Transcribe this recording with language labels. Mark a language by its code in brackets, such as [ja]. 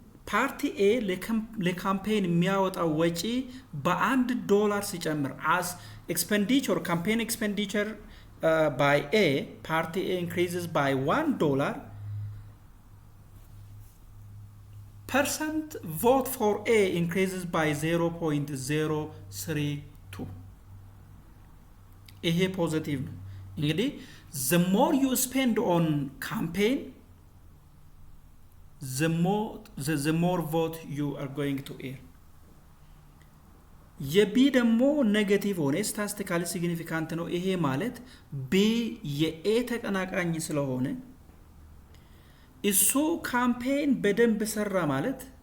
[am] ፓርቲ ኤ ለካምፔን የሚያወጣው ወጪ $1 ሲጨምር [en] as expenditure campaign expenditure by A, party A increases by $1, percent vote for A increases by 0.032. [am] ይሄ ፖዚቲቭ ነው። እንግዲህ [en] the more you spend on campaign, the more vote you are going to earn. [am] የቢ ደግሞ ኔጌቲቭ ሆነ ስታቲስቲካሊ ሲግኒፊካንት ነው። ይሄ ማለት ቢ የኤ ተቀናቃኝ ስለሆነ እሱ ካምፔን በደንብ ሰራ ማለት